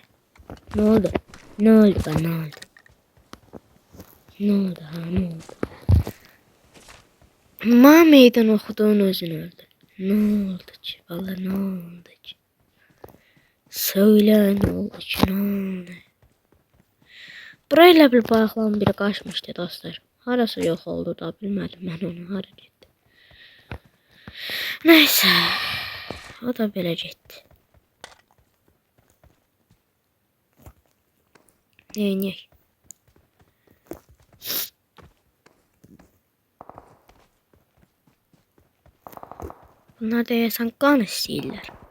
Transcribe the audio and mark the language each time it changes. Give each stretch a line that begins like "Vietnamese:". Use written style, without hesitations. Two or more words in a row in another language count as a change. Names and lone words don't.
Turkish: Ne oldu? Ne oldu bana ne oldu? Ne oldu ha ne oldu? Ma meydan okuduğun özün öldü. Ne oldu ki? Vallahi ne oldu ki? Söyle ne oldu ki? Ne oldu?
Azerbaijani: Burayla bir balıqların biri qaçmışdı dostlar. Harası yox oldu da bilmədim mən onu hara getdi. Neyse. O da belə getdi. Neyniyək? Bunlar deyəsən qan istəyirlər.